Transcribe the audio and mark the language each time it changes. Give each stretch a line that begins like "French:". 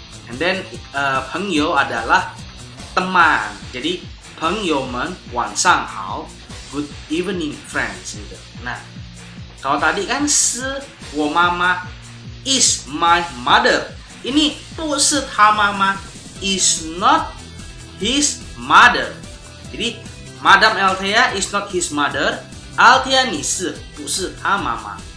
English: And then
Indonesian: pengyou adalah teman. Jadi pengyoumen
Chinese: 晚上好,
English: good evening friends
Indonesian: gitu. Nah, kalau tadi kan
Chinese: 我妈妈
English: is my mother.
Indonesian: Ini
Chinese: 不是她妈妈
English: is not his mother. Jadi Madam Althea is not his mother.
Chinese: Althea 你是不是她妈妈？